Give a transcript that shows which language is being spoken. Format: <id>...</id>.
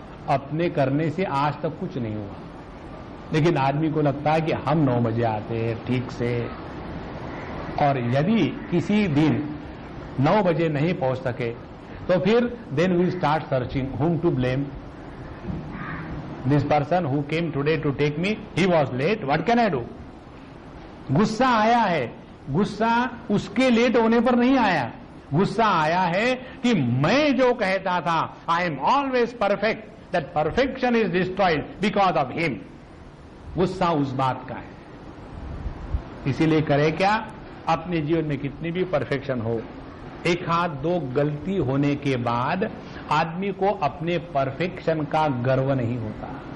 <hi>अपने करने से आज तक कुछ नहीं हुआ, लेकिन आदमी को लगता है कि हम 9 बजे आते हैं ठीक से, और यदि किसी दिन 9 बजे नहीं पहुंच सके तो फिर</hi> <en>Then we start searching whom to blame. This person who came today to take me, he was late, what can I do?</en> <hi>गुस्सा आया है, गुस्सा उसके लेट होने पर नहीं आया, गुस्सा आया है कि मैं जो कहता था</hi> <en>I am always perfect, that perfection is destroyed because of him.</en> <hi>गुस्सा उस बात का है। इसीलिए करे क्या, अपने जीवन में कितनी भी परफेक्शन हो, एक हाथ 2 गलती होने के बाद आदमी को अपने परफेक्शन का गर्व नहीं होता।</hi>